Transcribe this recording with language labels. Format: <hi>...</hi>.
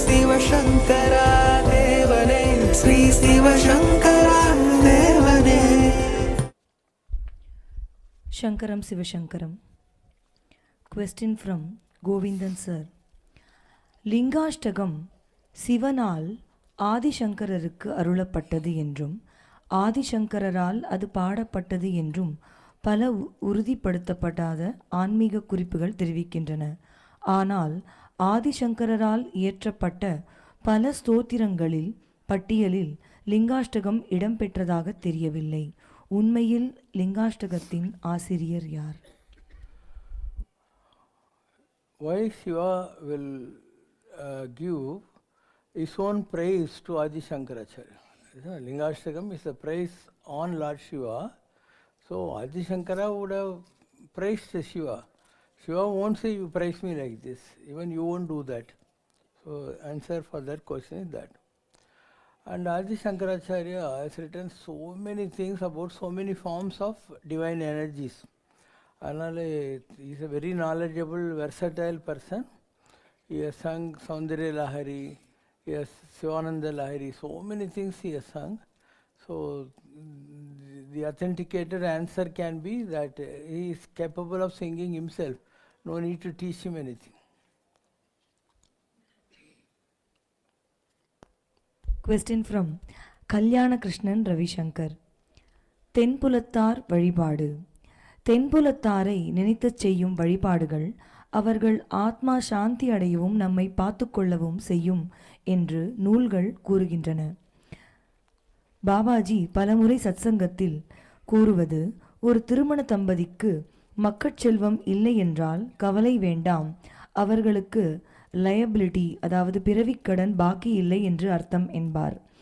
<ta>சிவசங்கரா தேவனே, ஸ்ரீ சிவசங்கரா தேவனே.</ta> <sa>Shankaram Sivashankaram.</sa> <en>Question from Govindan sir.</en> <ta>Lingashtakam சிவனால் ஆதிசங்கரருக்கு அருளப்பட்டது என்றும் ஆதிசங்கரால் அது பாடப்பட்டது என்றும் பல உறுதிப்படுத்தப்படாத ஆன்மீக குறிப்புகள் தெரிவிக்கின்றன. ஆனால் ஆதிசங்கரால் இயற்றப்பட்ட பல ஸ்தோத்திரங்களில் பட்டியலில் லிங்காஷ்டகம் இடம்பெற்றதாக தெரியவில்லை. உண்மையில் லிங்காஷ்டகத்தின் ஆசிரியர் யார்?</ta> <en>Why Shiva will give his own praise to Adi Shankaracharya? Lingashtakam is a praise on Lord Shiva. So Adi Shankara would have praised Shiva. Shiva won't say you praise me like this. Even you won't do that. So answer for that question is that. And Adi Shankaracharya has written so many things about so many forms of divine energies. And he is a very knowledgeable, versatile person. He has sung Saundarya Lahari, he has Sivananda Lahari, so many things he has sung. So the authenticated answer can be that he is capable of singing himself. No need to teach him anything. Question from Kalyana Krishnan Ravishankar.</en> <ta>தென்புலத்தார் வழிபாடு. தென்புலத்தாரை நினைத்துச் செய்யும் வழிபாடுகள் அவர்கள் ஆத்மா சாந்தி அடையவும் நம்மை பார்த்து கொள்ளவும் செய்யும் என்று நூல்கள் கூறுகின்றன. பாபாஜி பலமுறை சத்சங்கத்தில் கூறுவது, ஒரு திருமண தம்பதிக்கு மக்கட்செல்வம் இல்லை என்றால் கவலை வேண்டாம், அவர்களுக்கு லயபிலிட்டி அதாவது பிறவிக்கடன் பாக்கி இல்லை என்று அர்த்தம் என்பார்.</ta>